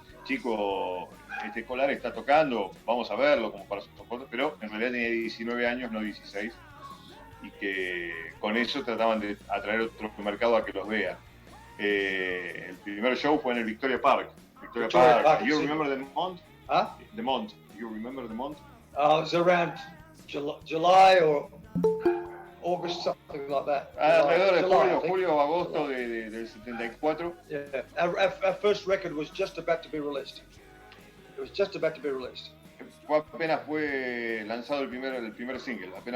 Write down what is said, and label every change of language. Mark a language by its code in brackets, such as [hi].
[es] chico escolar está tocando, vamos a verlo como para sus fotos, pero en realidad tenía 19 años, no 16, y que con eso trataban de atraer otro mercado a que los vea. El primer show fue en el Victoria Park. [en] Victoria Park. You remember the month? Huh? The month. You remember the month? It was around July or August, something like that. [es] Alrededor de [en] July, [es] julio o agosto del 74. [en] Yeah, our first record was just about to be released. It was just about to be released. [es] Apenas fue lanzado el primer single.